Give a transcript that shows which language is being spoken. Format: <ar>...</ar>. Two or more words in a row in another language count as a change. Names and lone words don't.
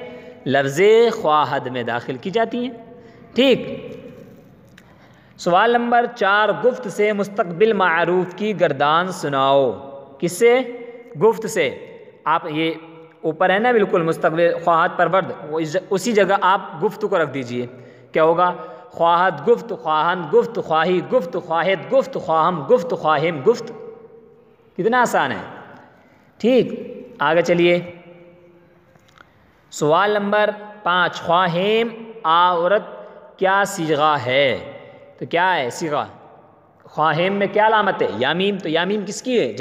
<ur>لفظ خواہد میں داخل کی جاتی ہیں، ٹھیک؟ سوال نمبر 4، گفت سے مستقبل معروف کی گردان سناؤ، کس سے؟ گفت سے۔ آپ یہ اوپر ہے نا بالکل مستقبل</ur> <fa>خواہد پرورد،</fa> <ur>اسی جگہ آپ گفت کو رکھ دیجئے، کیا ہوگا؟</ur> <fa>خواہد گفت، خواہند گفت، خواہی گفت، خواہد گفت، خواہم گفت، خواہم گفت،</fa> <ur>کتنا آسان ہے، ٹھیک؟ آگے چلیے، سوال نمبر 5، خواہیم عورت کیا صیغہ ہے؟ تو کیا ہے صیغہ؟ خواہیم میں کیا علامت ہے؟ یا میم، تو یا میم کس کی ہے؟</ur>